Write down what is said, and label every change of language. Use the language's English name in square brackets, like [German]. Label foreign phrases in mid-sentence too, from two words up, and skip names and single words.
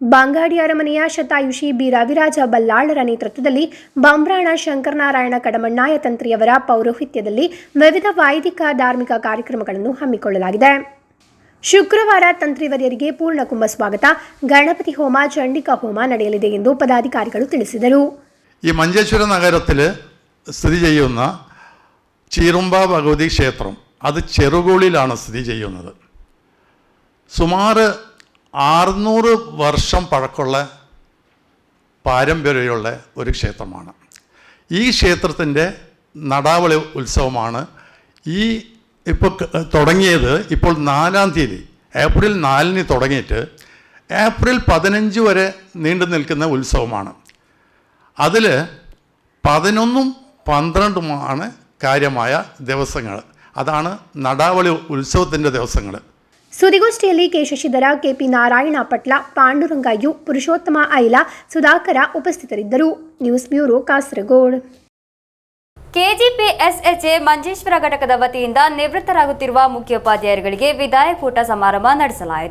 [Kannada] ಬಾಂಗಾಡಿ ಅರಮನೆಯ ಶತಾಯುಷಿ ಬಿ ರವಿರಾಜ ಬಲ್ಲಾಳರ ನೇತೃತ್ವದಲ್ಲಿ ಬಂಬ್ರಾಣ ಶಂಕರನಾರಾಯಣ ಕಡಮಣ್ಣಾಯ ತಂತ್ರಿಯವರ ಪೌರೋಹಿತ್ಯದಲ್ಲಿ ವಿವಿಧ ವೈದಿಕ ಧಾರ್ಮಿಕ ಕಾರ್ಯಕ್ರಮಗಳನ್ನು ಹಮ್ಮಿಕೊಳ್ಳಲಾಗಿದೆ. ಶುಕ್ರವಾರ ತಂತ್ರಿವರ್ಯರಿಗೆ ಪೂರ್ಣಕುಂಭ ಸ್ವಾಗತ, ಗಣಪತಿ ಹೋಮ, ಚಂಡಿಕಾ ಹೋಮ ನಡೆಯಲಿದೆ ಎಂದು ಪದಾಧಿಕಾರಿಗಳು ತಿಳಿಸಿದರು. [Malayalam] ഈ മഞ്ചേശ്വരം നഗരത്തിൽ സ്ഥിതി ചെയ്യുന്ന ചീറുമ്പ ഭഗവതി ക്ഷേത്രം അത് ചെറുകുളിലാണ് സ്ഥിതി ചെയ്യുന്നത്. സുമാറ് 600 വർഷം പഴക്കമുള്ള പാരമ്പര്യമുള്ള ഒരു ക്ഷേത്രമാണ്. ഈ ക്ഷേത്രത്തിൻ്റെ നടാവളി ഉത്സവമാണ് ഇപ്പോൾ തുടങ്ങിയത്. ഇപ്പോൾ 4-ാം തീയതി ഏപ്രിൽ 4-ന് തുടങ്ങിയിട്ട് ഏപ്രിൽ 15 വരെ നീണ്ടു നിൽക്കുന്ന ഉത്സവമാണ്. അതിൽ 11ഉം 12ഉമാണ് കാര്യമായ ദിവസങ്ങൾ. അതാണ് നടാവളി ഉത്സവത്തിൻ്റെ ദിവസങ്ങൾ. [Kannada] ಸುದ್ದಿಗೋಷ್ಠಿಯಲ್ಲಿ ಕೆ ಶಶಿಧರ, ಕೆಪಿ ನಾರಾಯಣ ಪಟ್ಲ, ಪಾಂಡುರಂಗ ಯು, ಪುರುಷೋತ್ತಮ ಐಲ, ಸುಧಾಕರ ಉಪಸ್ಥಿತರಿದ್ದರು. ನ್ಯೂಸ್ ಬ್ಯೂರೋ, ಕಾಸರಗೋಡು. ಕೆಜಿಪಿಎಸ್ಎಚ್ಎ ಮಂಜೇಶ್ವರ ಘಟಕದ ವತಿಯಿಂದ ನಿವೃತ್ತರಾಗುತ್ತಿರುವ ಮುಖ್ಯೋಪಾಧ್ಯಾಯರುಗಳಿಗೆ ವಿದಾಯಕೂಟ ಸಮಾರಂಭ ನಡೆಸಲಾಯಿತು.